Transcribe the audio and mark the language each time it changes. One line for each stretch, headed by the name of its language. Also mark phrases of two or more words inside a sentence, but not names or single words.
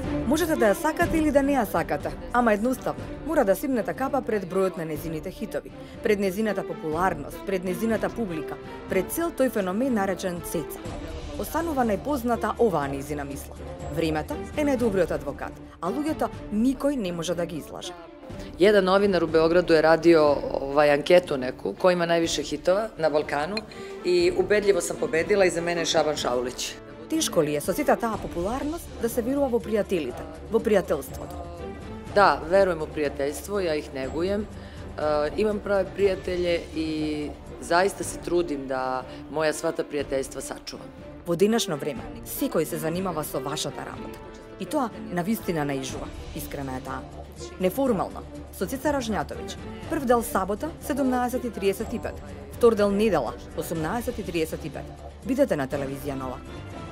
Macedonian: Можете да ја сакате или да не ја сакате, ама едноставно, мора да симнете капа пред бројот на незините хитови, пред незината популарност, пред незината публика, пред цел тој феномен наречен цеца. Останува најпозната оваа незина мисла. Времето е најдобриот адвокат, а луѓето никој не може да ги излаже.
Serbian: Jedan novinar u Beogradu je radio anketu neku, ko ima najviše hitova na Balkanu i ubedljivo sam pobedila i za mene je Šaban Šaulić.
Macedonian: Тешко ли е со сета таа популарност да се верува во пријателите, во пријателството?
Serbian: Da, verujem u prijateljstvo, ja ih negujem. Imam prave prijatelje i zaista se trudim da moja sva ta prijateljstva sačuvam.
Macedonian: Во денешно време, секој се занимава со вашата работа. И тоа навистина наижува. Искрена е таа. Неформално, со Цеца Ражњатовиќ. Прв дел сабота, 17:35. Втор дел недела, 18:35. Бидете на телевизија Нова.